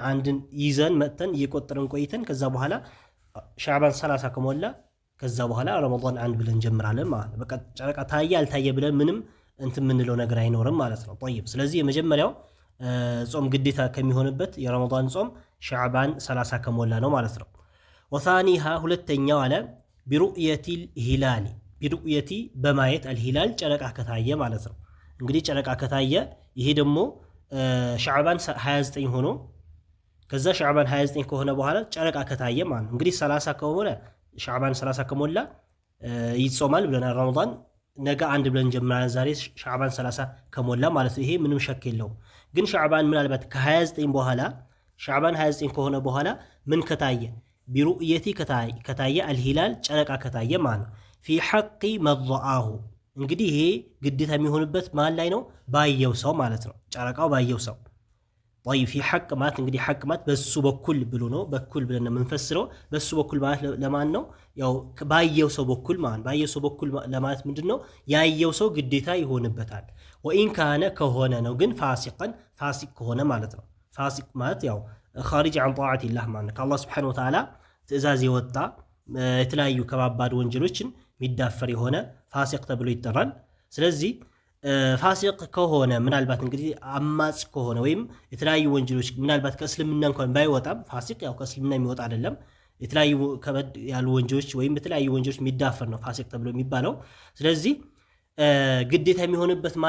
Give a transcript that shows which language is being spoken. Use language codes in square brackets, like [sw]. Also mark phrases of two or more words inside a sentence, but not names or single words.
[am] አንድን ይዘን መተን እየቆጠረን ቆይተን ከዛ በኋላ ሻዕባን 30 ከሞላ ከዛ በኋላ ረመዳን አንድ ብለን እንጀምራለን ማለት ነው በቃ ጨረቃ ታየ አልታየ ብለን ምንም ምንለው ነገር አይኖርም ማለት ነው طيب ስለዚህ የመጀመሪያው ጾም ግዴታ ከሚሆንበት የረመዳን ጾም ሻዕባን 30 ከሞላ ነው ማለት ነው وثانيها ሁለተኛው አለ [ar] برؤية الهلال برؤية [am] በማየት الهلال ጨረቃ ከታየ ማለት ነው እንግዲህ ጨረቃ ከታየ ይሄ ደግሞ ሻዕባን 29 ሆኖ ከዛ ሻዕባን 29 ከሆነ በኋላ ጨረቃ ከታየ ማለት እንግዲህ 30 ከሆነ ሻዕባን 30 ከሞላ ይጾማል ብለናል ረመዳን ነገ አንድ ብለን ጀምራን ዛሬ ሻዕባን 30 ከሞላ ማለት ይሄ ምንም ሸክ የለውም ግን ሻዕባን ምናልባት ከ29 በኋላ ሻዕባን 29 ከሆነ በኋላ ምን ከታየ برؤيتي ከታየ الهلال ጨረቃ ከታየ ማለት [ar] في حق مضعه [am] እንግዲህ ይሄ ግዴታ የሚሆንበት ማን ላይ ነው ባየው ሰው ማለት ነው ጨረቃው ባየው ሰው [ar] طيب في حق [am] ማለት እንግዲህ حق ማለት በሱ በኩል ብሎ ነው በኩል ብለን ነው የምንፈስረው በሱ በኩል ማለት ለማን ነው ያው ባየው ሰው በኩል ማለት ባየው ሰው በኩል ለማለት ምንድነው ያየው ሰው ግዴታ ይሆንበታል [ar] وان كان [am] ከሆነ ነው ግን ፋሲቅ ከሆነ ማለት ነው ፋሲቅ ማለት ያው [ar] خارج عن طاعه الله [am] ማለት ከአላህ [ar] سبحانه وتعالى [am] ትእዛዝ የወጣ የተለያዩ ከባባድ ወንጀሎችን ሚዳፈር የሆነ ፋሲቅ ተብሎ ይጠራል ስለዚህ ፋሲቅ ከሆነ ምናልባት እንግዲህ አማጽ ከሆነ ወይም የተለያዩ ወንጀሎች ምናልባት ከእስልምና እንኳን ባይወጣም ፋሲቅ ያው ከእስልምና የሚወጣ አይደለም የተለያዩ ከበድ ያሉ ወንጀሎች ወይም የተለያዩ ወንጀሎች ሚዳፈር ነው ፋሲቅ ተብሎ የሚባለው ስለዚህ ግዴታ የሚሆንበት ማን